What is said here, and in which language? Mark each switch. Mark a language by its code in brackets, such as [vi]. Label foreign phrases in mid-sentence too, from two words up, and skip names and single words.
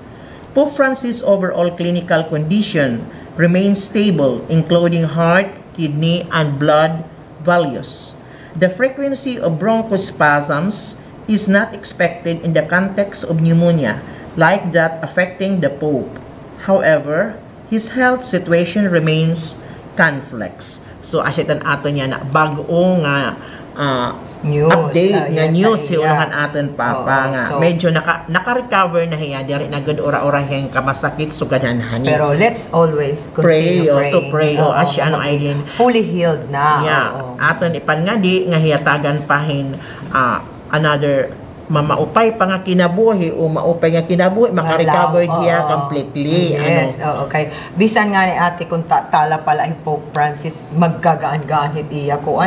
[en] Pope Francis' overall clinical condition remains stable, including heart, kidney, and blood values. The frequency of bronchospasms is not expected in the context of pneumonia, like that affecting the Pope. However, his health situation remains complex. [war] So asitan ato niya na bag-o nga news, update nga yes, news sa hiulangan aton papa nga so, medyo naka-recover na hiya diri na gud ora-ora heng kamasakit so ganhan. [en] Pero let's always continue [war] pray asya ano Aileen [en] fully healed na. [war] Aton ipan nga di nga hiyatagan pahin another mamaupay pa nga kinabuhi o maupay nga kinabuhi maka-recover hiya completely. [en] Yes, okay. [war] Bisan nga ni ate kung tala pala Pope Francis maggagaan-gaan hit iya kuan.